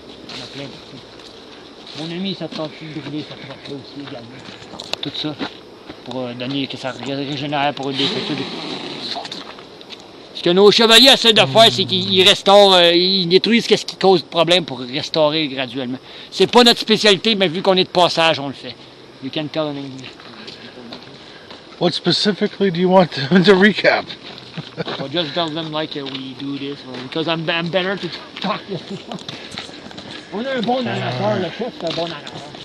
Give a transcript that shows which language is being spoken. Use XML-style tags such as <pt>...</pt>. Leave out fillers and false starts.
<fr>On a plein de trucs. Mon ami, ça tente de brûler cette roche-là aussi également. Tout ça. Pour donner que ça régénère pour des effets. Ce que nos chevaliers essaient de faire, c'est qu'ils restaurent, ils détruisent ce qui cause de problème pour restaurer graduellement. C'est pas notre spécialité, mais vu qu'on est de passage, on le fait.</fr> <en>You can tell in English. What specifically do you want them to recap? So just tell them like we do this, because I'm better to talk to them.</en> <fr>On a un bon narrateur, le chef c'est un bon narrateur.</fr>